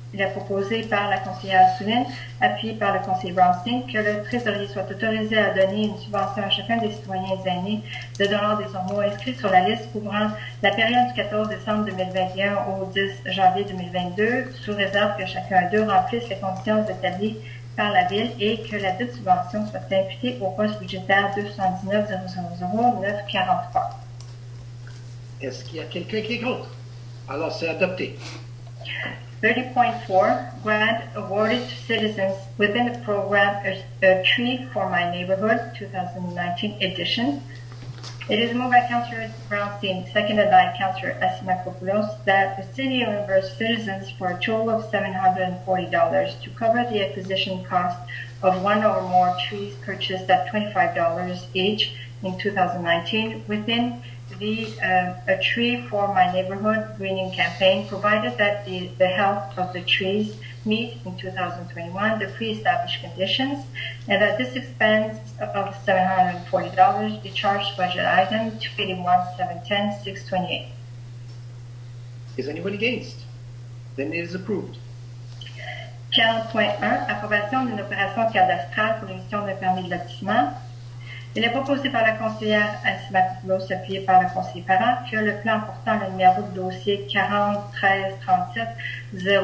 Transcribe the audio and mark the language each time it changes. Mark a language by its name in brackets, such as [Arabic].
[French] Il est proposé par la conseillère Assouline, appuyé par le conseiller Brownstein, que le trésorier soit autorisé à donner une subvention à chacun des citoyens aînés de Dollard-des-Ormeaux inscrits sur la liste couvrant la période du 14 décembre 2021 au 10 janvier 2022, sous réserve que chacun d'eux remplisse les conditions établies par la Ville et que la dite subvention soit imputée au poste budgétaire 219 000 943. Est-ce qu'il y a quelqu'un qui est contre? Alors, c'est adopté. [English] 30.4, grant awarded to citizens within the program A Tree for My Neighborhood 2019 edition. It is moved by Councillor Brownstein, seconded by Councillor Asimakopoulos, that the city reimburse citizens for a total of $740 to cover the acquisition cost of one or more trees purchased at $25 each in 2019 within the A Tree for My Neighborhood greening campaign, provided that the health of the trees meet in 2021 the pre-established conditions, and that this expense of $740 be charged budget item 281-710-628. Is anyone against? Then it is approved. [French] 40.1, approbation d'une opération cadastrale pour l'émission d'un permis de lotissement. Il est proposé par la conseillère Asimakopoulos, appuyé par le conseiller Parent, que le plan portant le numéro de dossier 40 13 37 0010